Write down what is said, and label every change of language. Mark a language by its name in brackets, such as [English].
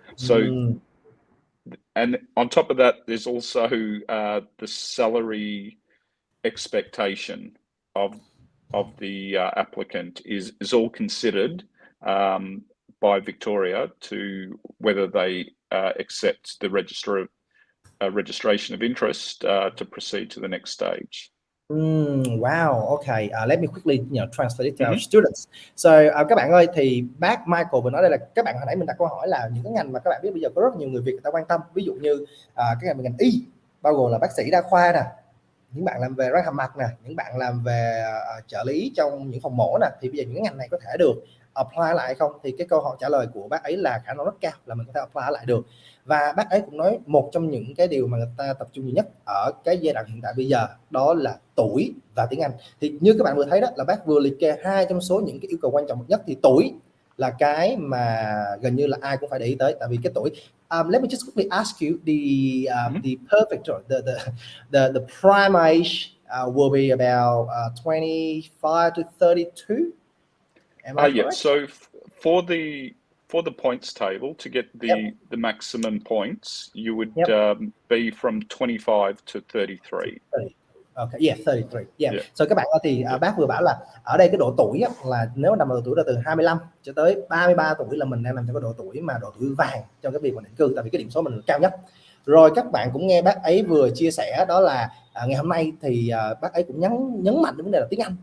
[English] So, and on top of that, there's also the salary expectation of the applicant is all considered by Victoria to whether they accept the registration of interest to proceed to the next stage. Wow, okay. Let me quickly translate it to our students. [Vietnamese] So các bạn ơi, thì bác Michael vừa nói đây là các bạn hồi nãy mình đặt câu hỏi là những cái ngành mà các bạn biết bây giờ có rất nhiều người Việt người ta quan tâm, ví dụ như cái ngành y, bao gồm là bác sĩ đa khoa nè, những bạn làm về răng hàm mặt nè, những bạn làm về trợ lý trong những phòng mổ nè, thì bây giờ những ngành này có thể được apply lại không? Thì cái câu hỏi trả lời của bác ấy là khả năng rất cao là mình có thể apply lại được. Và bác ấy cũng nói một trong những cái điều mà người ta tập trung nhiều nhất ở cái giai đoạn hiện tại bây giờ đó là tuổi và tiếng Anh. Thì như các bạn vừa thấy đó, là bác vừa liệt kê 2 trong số những cái yêu cầu quan trọng nhất. Thì tuổi là cái mà gần như là ai cũng phải để ý tới, tại vì cái tuổi. [English] Let me just quickly ask you the perfect or the prime age will be about 25 to 32. Am I correct? Yeah. So for the points table to get the maximum points, you would be from 25 to 33. Okay, yeah, 33. Yeah. [Vietnamese] So các bạn ơi, thì bác vừa bảo là ở đây cái độ tuổi á, là nếu nằm ở độ tuổi là từ 25 cho tới 33 tuổi là mình đang nằm trong cái độ tuổi mà độ tuổi vàng trong cái việc mà định cư, tại vì cái điểm số mình là cao nhất. Rồi các bạn cũng nghe bác ấy vừa chia sẻ đó là ngày hôm nay thì bác ấy cũng nhấn mạnh đến vấn đề là tiếng Anh.